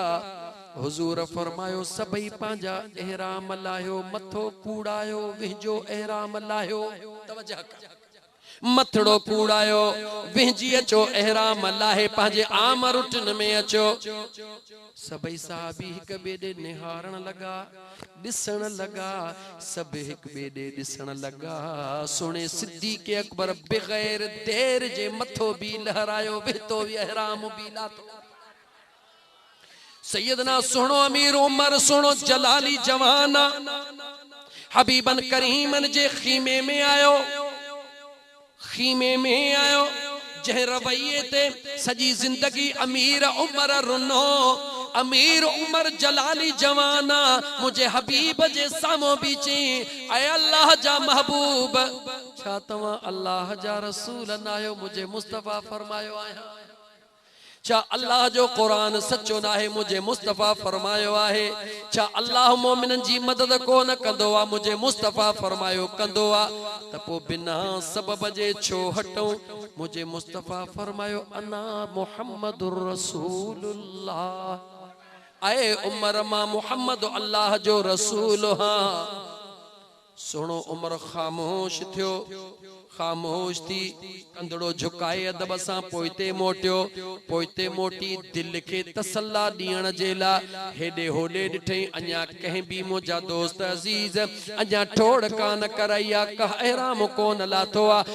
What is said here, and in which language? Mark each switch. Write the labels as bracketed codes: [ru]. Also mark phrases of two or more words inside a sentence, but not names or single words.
[sd] हुजूर फरमायो सभई पांजा एहराम लायो, मथो कूड़ायो, विझो एहराम लायो। तवज्जो कर, मथड़ो कूड़ायो, विझी अचो एहराम लाहे, पांजे आम रुटन में अचो। सभई साहबी हिक ॿिए ॾे निहारण लगा, ॾिसण लगा, सब हिक ॿिए ॾे ॾिसण लगा। सुणे सिद्दीक़ अकबर बग़ैर देर जे मथो भी लहरायो, वेतो एहराम भी लातो। सैयदना सुनो अमीर उमर, सुनो जलाली जवाना, हबीबन करीमन जे खीमे में आयो, खीमे में आयो। जह रवैये ते सजी जिंदगी अमीर उमर रुनो। अमीर उमर जलाली जवाना मुझे हबीब जे सामो बीचे, ऐ अल्लाह जा महबूब, छा तवा अल्लाह जा रसूल न आयो? मुझे मुस्तफा फरमायो आया। छा अल्लाह जो कुरान सच्चो ना है? मुझे मुस्तफा फरमायो आहे। छा अल्लाह मोमिनन जी मदद को न कंदो आ? मुझे मुस्तफा फरमायो कंदो आ। त पो बिना सबब जे छो हटूं? मुझे मुस्तफा फरमायो [ar] أنا محمد رسول الله. [sd] आए उमर मां मुहम्मद अल्लाह जो रसूल हां। सुनो उमर खामोश थियो, खामोश थी कंदड़ो झुकाए अदब सां पोइते मोटियो। पोइते मोटी दिल के तसल्ला ॾियण जे लाइ हेॾे होॾे ॾिठई। अञा कंहिं बि मुंहिंजा दोस्त अज़ीज़ अञा ठोड़ कान कराई आहे, का एहराम कोन लाथो आहे।